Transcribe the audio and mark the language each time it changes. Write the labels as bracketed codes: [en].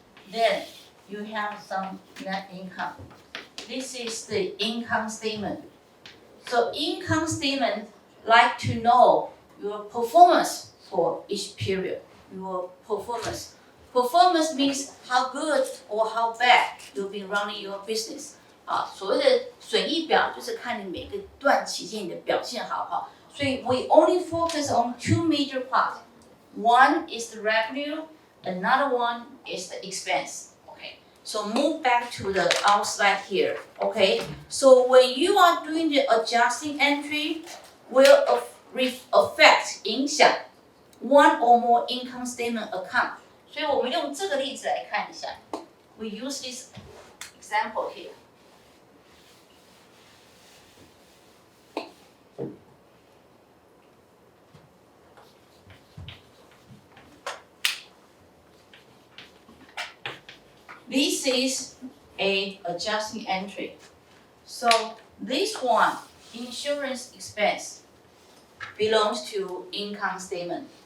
[en] Then you have some net income. This is the income statement. So income statement like to know your performance for each period. Your performance. Performance means how good or how bad you've been running your business. [zh] 所谓的损益表就是看你每个段期间你的表现好不好。所以 [en] we only focus on 2 major parts. One is the revenue, another one is the expense. Okay. So move back to the outside here. Okay. So when you are doing the adjusting entry, will affect [zh] 影响 [en] one or more income statement account. [zh] 所以我们用这个例子来看一下。 [en] We use this example here. This is a adjusting entry. So this one, insurance expense, belongs to income statement.